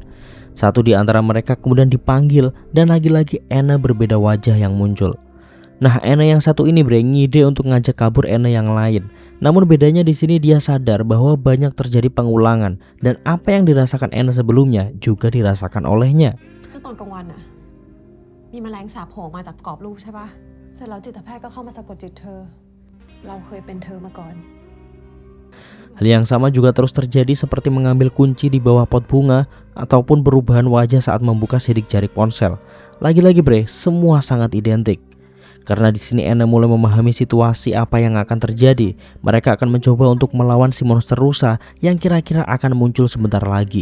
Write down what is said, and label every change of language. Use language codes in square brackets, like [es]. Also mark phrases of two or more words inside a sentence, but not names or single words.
[id] Satu di antara mereka kemudian dipanggil dan lagi-lagi Anna berbeda wajah yang muncul. Nah, Anna yang satu ini ngide untuk ngajak kabur Anna yang lain. Namun bedanya di sini dia sadar bahwa banyak terjadi pengulangan dan apa yang dirasakan Anna sebelumnya juga dirasakan olehnya. [th] ตอนกลางวันน่ะมีแมลงสาบโผล่ออกมาจากกรอบรูปใช่ปะเสร็จแล้วจิตแพทย์ก็เข้ามาสะกดจิตเธอเราเคยเป็นเธอมาก่อน [id] Hal yang sama juga terus terjadi seperti mengambil kunci di bawah pot bunga ataupun perubahan wajah saat membuka sidik jari ponsel. Lagi-lagi, bre, semua sangat identik. Karena di sini Anna mulai memahami situasi apa yang akan terjadi. Mereka akan mencoba untuk melawan si monster rusa yang kira-kira akan muncul sebentar lagi.